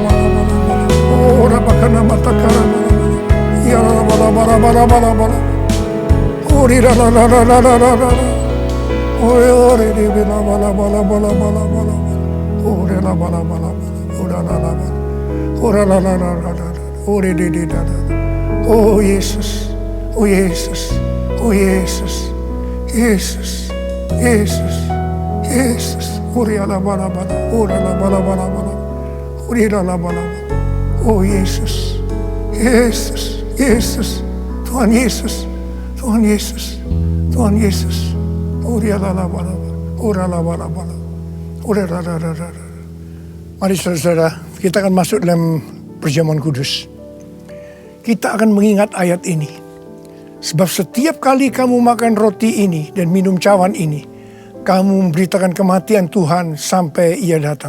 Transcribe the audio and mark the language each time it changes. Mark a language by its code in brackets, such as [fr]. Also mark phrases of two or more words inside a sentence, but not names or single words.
[id] Oh rabakana matakara. Irala bala. Oh rala. Ore di bala. Ore la bala. Ora la. Ore di. Oh Yesus. Oh Yesus. Oh Yesus. Yesus. Ore la bala. Ora la bala. Ore la bala. Oh Yesus. Yesus. Tuhan Yesus. Ora la bala. Mari saudara, kita akan masuk dalam perjamuan kudus. Kita akan mengingat ayat ini. Sebab setiap kali kamu makan roti ini dan minum cawan ini, kamu memberitakan kematian Tuhan sampai Ia datang.